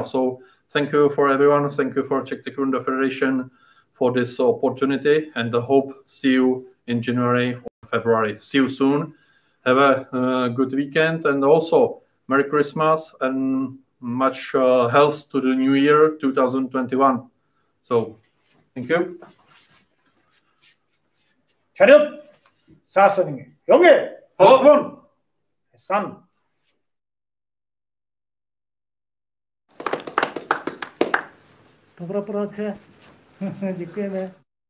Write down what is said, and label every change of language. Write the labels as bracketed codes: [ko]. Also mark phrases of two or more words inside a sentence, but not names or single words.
[en] So thank you for everyone. Thank you for Czech Taekwondo Federation for this opportunity, and I hope see you in January or February. See you soon. Have a good weekend, and also Merry Christmas and much health to the new year 2021. So thank you. [ko] 차렷! 사선이 영예! 번! 산! [cs] Dobrá práce. Děkujeme.